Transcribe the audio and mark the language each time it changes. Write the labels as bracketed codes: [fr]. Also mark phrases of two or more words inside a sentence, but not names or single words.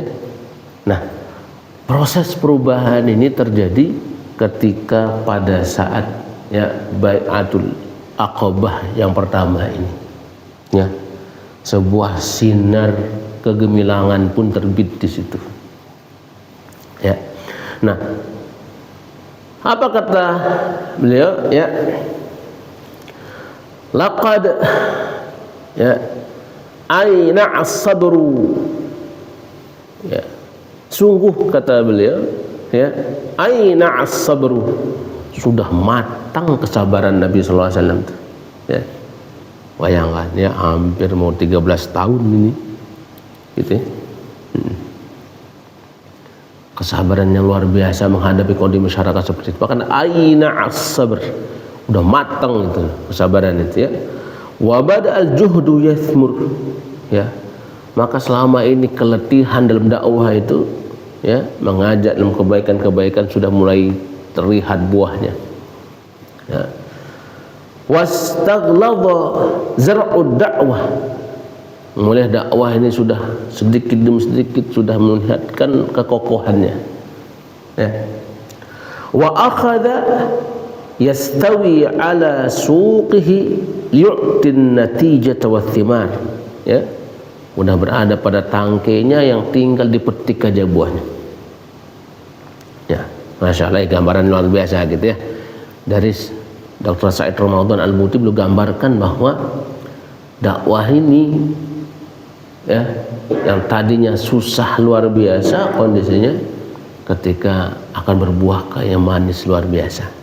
[id] Nah, proses perubahan ini terjadi ketika pada saat, ya, Bai'atul Aqabah yang pertama ini, ya, sebuah sinar kegemilangan pun terbit di situ, ya. Nah, apa kata beliau, [ar] ya, laqad, ya, آن الصبر, ya, [id] sungguh kata beliau, ya, [ar] آن الصبر, [id] sudah matang kesabaran Nabi [ar] صلى الله عليه وسلم, [id] ya. Bayangkan, ya, hampir mau 13 tahun ini, gitu ya. Kesabaran yang luar biasa menghadapi kondisi masyarakat seperti itu. Bahkan [ar] آن الصبر, [id] udah matang itu kesabaran itu, ya. [ar] وبدأ الجهد يثمر, [id] ya. Maka selama ini keletihan dalam dakwah itu, ya, mengajak dalam kebaikan-kebaikan sudah mulai terlihat buahnya, ya. [ar] واستغلظ زرع الدعوة, [id] mulai dakwah ini sudah sedikit demi sedikit sudah melihatkan kekokohannya, ya. [ar] وأخذ يستوي على سوقه يؤتي نتيجة وثمار, [id] ya, udah berada pada tangkainya yang tinggal dipetik aja buahnya, ya. [ar] ما شاء الله, [id] gambaran luar biasa gitu, ya. Dari Dr. Said Ramadan Al-Muti beliau gambarkan bahwa dakwah ini, ya, yang tadinya susah luar biasa kondisinya, ketika akan berbuah kayak manis luar biasa.